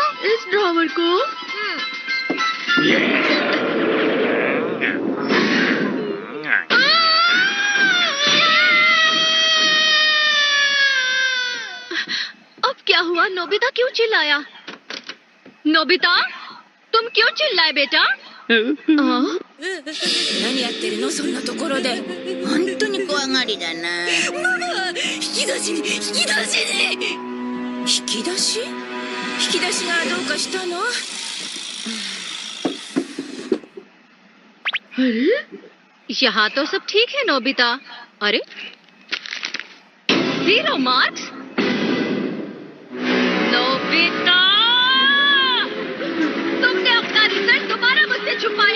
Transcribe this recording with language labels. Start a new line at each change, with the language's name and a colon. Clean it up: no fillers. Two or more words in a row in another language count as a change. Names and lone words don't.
Hindi: इस ड्रॉवर को? अब क्या हुआ? नोबिता क्यों चिल्लाया? नोबिता, तुम क्यों चिल्लाए बेटा?
Japanese: 何やってるのそんなところで。本当に怖がりだな。ママ、引き出しに。引き出しがどうかしたの？
Hindi: अरे, यहाँ तो सब ठीक है नोबिता। अरे, 0 मार्क्स? नोबिता, तुमने अपना रिजल्ट दोबारा मुझसे छुपाया?